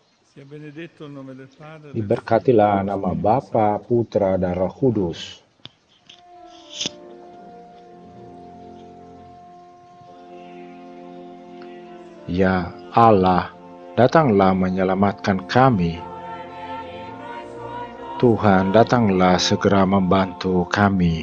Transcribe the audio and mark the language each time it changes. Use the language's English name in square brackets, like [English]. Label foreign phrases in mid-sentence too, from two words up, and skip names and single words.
[Italian] Sia benedetto il nome del Padre, del Figlio e [Indonesian] Diberkatilah [Italian] dello [Indonesian] nama [Italian] Spirito [Indonesian] Bapa, [Italian] Santo. [Indonesian] Putra, dan Roh Kudus. Ya Allah, datanglah menyelamatkan kami. Tuhan, datanglah segera membantu kami.